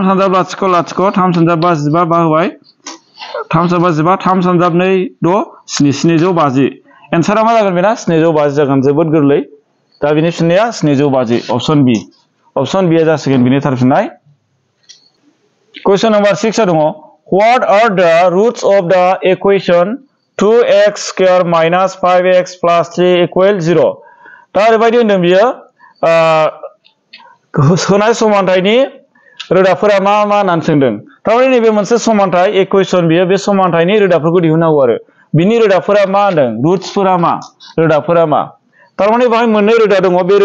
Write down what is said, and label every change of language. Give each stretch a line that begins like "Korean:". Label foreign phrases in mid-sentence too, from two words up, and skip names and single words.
Bodo: सानजाब लाथिख' लाथिख' 3 सानजाब 15 बा होबाय 3 सानजाब 15 3 सानजाब 2 6 750 एन्सारा मा जागोन बेना 750 जागोन जोबोद गोरलै दा बिनि फिननाया 750 अपसन बि आ जासिगोन बिनि थार फिननाय
English: question number 6
Bodo: दङ
English: what are the roots of the equation 2x square minus 5x plus 3 equal 0
Bodo: दा ओरैबायदि होनदों बियो होनाय समानथायनि रोदाफोरा मा होननानै सोंदों थारमाने नैबे मोनसे समानथाय इकुवेशन बियो बे समानथायनि रोदाफोरखौ दिहुननांगौ आरो बिनि रोदाफोरा मा होनदों रुट्सफोरा मा रोदाफोरा मा थारमाने बाहाय मोननै रोदा दङ बे